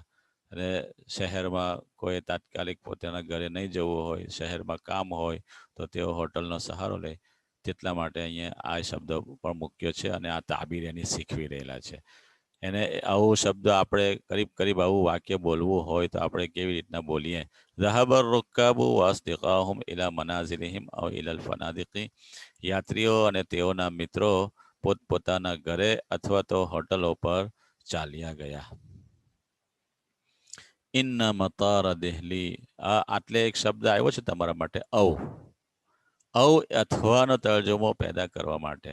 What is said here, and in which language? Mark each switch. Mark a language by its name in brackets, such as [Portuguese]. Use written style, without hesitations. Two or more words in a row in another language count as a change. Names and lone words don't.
[Gujarati] અને શહેરમાં કોઈ તાત્કાલિક પોતાના ઘરે નહીં જવું હોય, શહેરમાં કામ હોય, તો તેઓ હોટલનો સહારો લે. તેટલા માટે અહીંયા આ શબ્દ પણ મૂક્યો છે અને આ તાબીર એની શીખવી રહેલા છે. એને આવો શબ્દ આપણે કરીબ આવું વાક્ય બોલવું હોય તો આપણે કેવી રીતના બોલીએ? [Arabic] ذهب الركاب واصدقاهم الى منازلهم او الى الفنادق. [Gujarati] યાત્રીઓ અને તેઓના મિત્રો પોતપોતાના ઘરે અથવા તો હોટલો પર ચાલ્યા ગયા. [Arabic] إن مطار دلهي, [Gujarati] આટલે એક શબ્દ આવ્યો છે તમારા માટે અવ. અવ અથવાનો તર્જમો પેદા કરવા માટે.